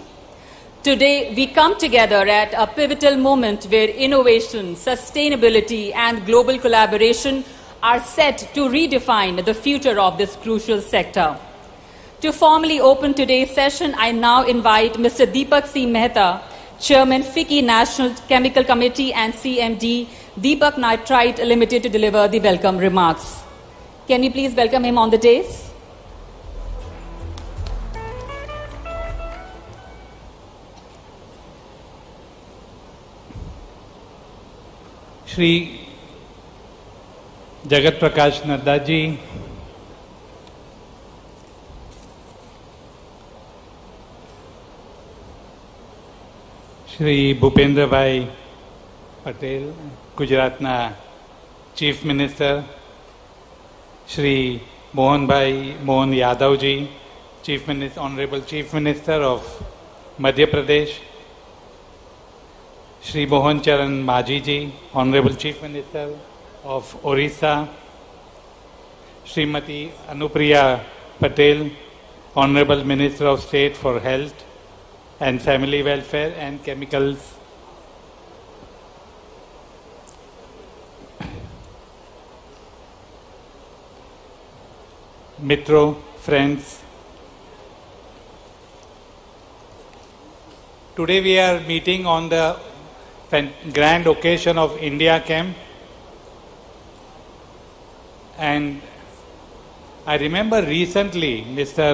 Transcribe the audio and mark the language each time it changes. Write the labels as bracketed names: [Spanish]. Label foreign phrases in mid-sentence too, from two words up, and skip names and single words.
[English] Today, we come together at a pivotal moment where innovation, sustainability, and global collaboration are set to redefine the future of this crucial sector. To formally open today's session, I now invite Mr. Deepak C. Mehta, Chairman FICCI National Chemical Committee and CMD, Deepak Nitrite Limited to deliver the welcome remarks. Can we please welcome him on the dais? [Hindi] श्री जगत प्रकाश नड्डा जी, श्री भूपेंद्र भाई पटेल, [English] गुजरातना Chief Minister, श्री मोहन यादव जी, Chief Minister, Honourable Chief Minister of Madhya Pradesh, श्री मोहन चरण मांझी जी, Honourable Chief Minister of Odisha, श्रीमती अनुप्रिया पटेल, Honourable Minister of State for Health and family welfare and chemicals, Mitro, friends, today we are meeting on the grand occasion of IndiaChem, and I remember recently Mr.